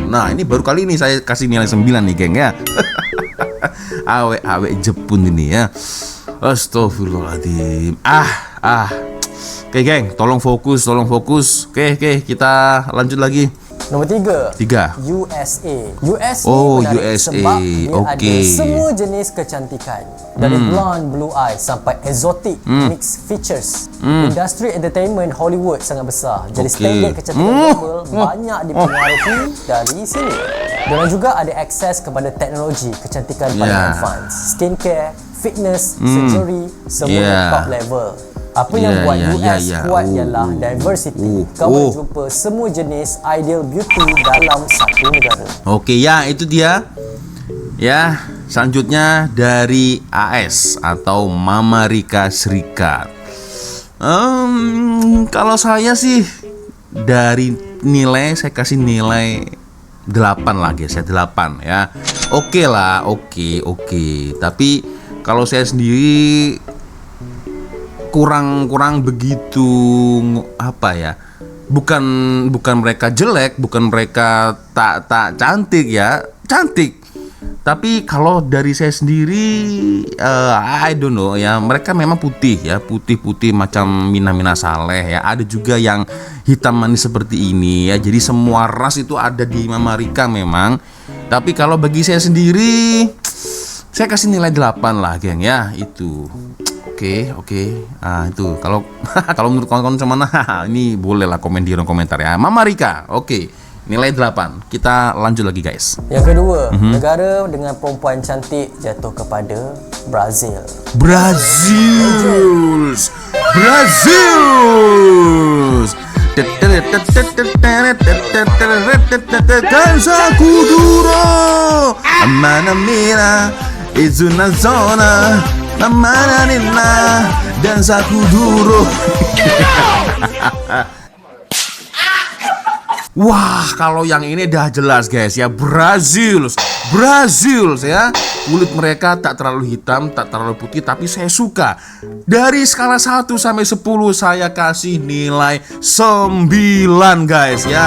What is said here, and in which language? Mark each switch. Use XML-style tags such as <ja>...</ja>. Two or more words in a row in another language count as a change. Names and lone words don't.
<ms>Nah, ini baru kali ini saya kasih nilai 9 nih geng ya. Awek Jepun ini ya. Astagfirullahaladzim. Oke geng, tolong fokus. Oke, kita lanjut lagi. Nombor 3. Tiga. USA. US Oh, ni menarik USA. sebab dia ada Okey. semua jenis kecantikan. Dari</ms> <en>blonde, blue eye</en> <ms>sampai</ms> <en>exotic mixed features.</en> <ms>Industri entertainment Hollywood sangat besar. Jadi Okey. standard kecantikan global banyak dipengaruhi dari sini. Diorang juga ada akses kepada teknologi kecantikan paling advance.</ms> <en>Skincare, fitness, surgery,</en> <ms>semua</ms> <en>top level.</en> <ms>Apa yang buat US kuat ialah diversity. Kau boleh jumpa semua jenis</ms> <en>ideal beauty</en> <ms>dalam satu negara. Oke, ya itu dia. Ya, selanjutnya dari AS atau Amerika Serikat. Kalau saya sih dari nilai saya kasih nilai 8 lah guys, ya 8 ya. Oke lah, oke. Tapi kalau saya sendiri kurang begitu apa ya? Bukan mereka jelek, bukan mereka tak cantik ya, cantik. Tapi kalau dari saya sendiri,</ms> <en>I don't know</en> <ms>ya, mereka memang putih ya, putih macam Mina Saleh ya. Ada juga yang hitam manis seperti ini ya. Jadi semua ras itu ada di Amerika memang. Tapi kalau bagi saya sendiri, saya kasih nilai 8 lah geng ya, itu. Oke. Itu kalau kalau menurut kawan-kawan mana, ini boleh lah komen di kolom komentar ya. Amerika, oke. Nilai 8. Kita lanjut lagi guys. Yang kedua, negara dengan perempuan cantik jatuh kepada Brazil. Brazil. Danza kuduro, amana mira, izuna zona, amana nina, danza kuduro. Wah, kalau yang ini dah jelas guys ya, Brazil ya. Kulit mereka tak terlalu hitam, tak terlalu putih, tapi saya suka. Dari skala 1 sampai 10 saya kasih nilai 9 guys ya.</ms>